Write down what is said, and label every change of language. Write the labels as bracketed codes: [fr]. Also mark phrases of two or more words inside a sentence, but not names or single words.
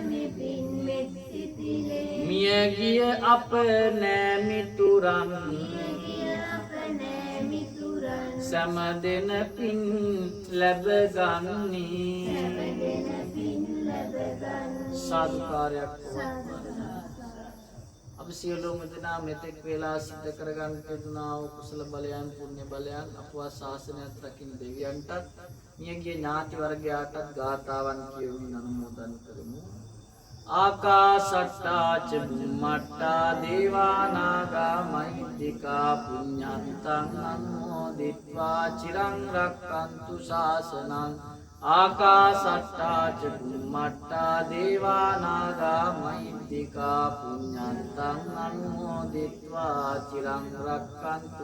[si] මියගිය අප නෑමිතුරන් සැම දෙන පින් ලැබගන්නේ සාධකාරයක් අප සියලුම දෙනා මෙතෙක් වේලා සිද්ධ කරගන්න තිබුණා වූ කුසල බලයන් පුණ්‍ය බලයන් අපවත් ශාසනයත් රකින්න දෙවියන්ටත් මියගිය ඥාති වර්ගයාටත් ගාථාවන් කියවමින් අනුමෝදන් කරමු. [pi] ආකාශට්ටා ච බුම්මට්ටා දේවා නාග මහිද්దికා පුඤ්ඤන්තං අනුමෝදිත්වා චිරං රක්ඛන්තු ශාසනං ආකාශට්ටා ච බුම්මට්ටා දේවා නාග මහිද්దికා පුඤ්ඤන්තං අනුමෝදිත්වා චිරං රක්ඛන්තු